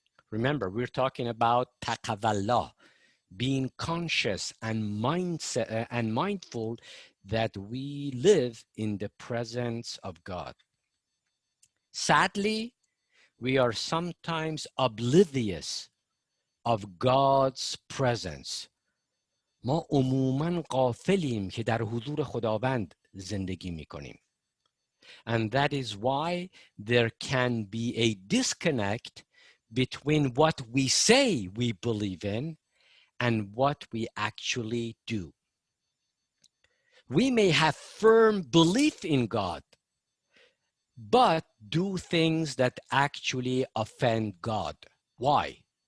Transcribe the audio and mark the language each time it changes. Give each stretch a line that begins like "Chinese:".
English: Remember, we're talking about taqwa, being conscious and mindful that we live in the presence of God. Sadly, we are sometimes oblivious of God's presence.
Persian: ما عموماً غافلیم که در حضور خداوند زندگی میکنیم.
English: And that is why there can be a disconnect between what we say we believe in and what we actually do. We may have firm belief in God, but do things that actually offend God. Why?